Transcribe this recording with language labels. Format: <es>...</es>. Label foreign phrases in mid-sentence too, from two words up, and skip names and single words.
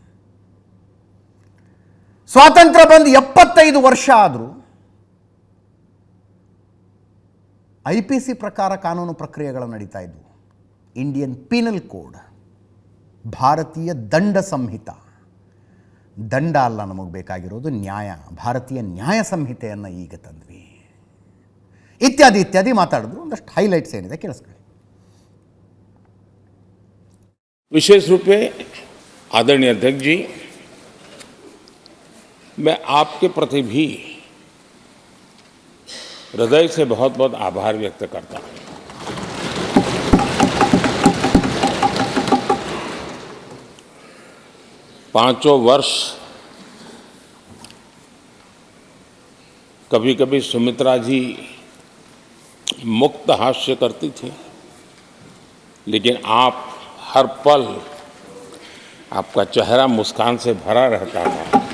<kn>ಸ್ವಾತಂತ್ರ್ಯ ಬಂದು 75 ವರ್ಷ ಆದರೂ IPC ಪ್ರಕಾರ ಕಾನೂನು ಪ್ರಕ್ರಿಯೆಗಳು ನಡೀತಾ ಇದ್ವು. ಇಂಡಿಯನ್ ಪೀನಲ್ ಕೋಡ್, ಭಾರತೀಯ ದಂಡ ಸಂಹಿತ, ದಂಡ ಅಲ್ಲ ನಮಗೆ ಬೇಕಾಗಿರೋದು ನ್ಯಾಯ, ಭಾರತೀಯ ನ್ಯಾಯ ಸಂಹಿತೆಯನ್ನು ಈಗ ತಂದ್ವಿ, ಇತ್ಯಾದಿ ಇತ್ಯಾದಿ ಮಾತಾಡಿದ್ರು. ಒಂದಷ್ಟು ಹೈಲೈಟ್ಸ್ ಏನಿದೆ ಕೇಳಿಸ್ಕೊಳ್ಳಿ.</kn> <hi>विशेष रूप में आदरणीय अध्यक्ष जी, मैं आपके प्रति भी हृदय से बहुत बहुत आभार व्यक्त करता हूं. पांचों वर्ष कभी कभी सुमित्रा जी मुक्त हास्य करती थी, लेकिन आप हर पल आपका चेहरा मुस्कान से भरा रहता था.</hi>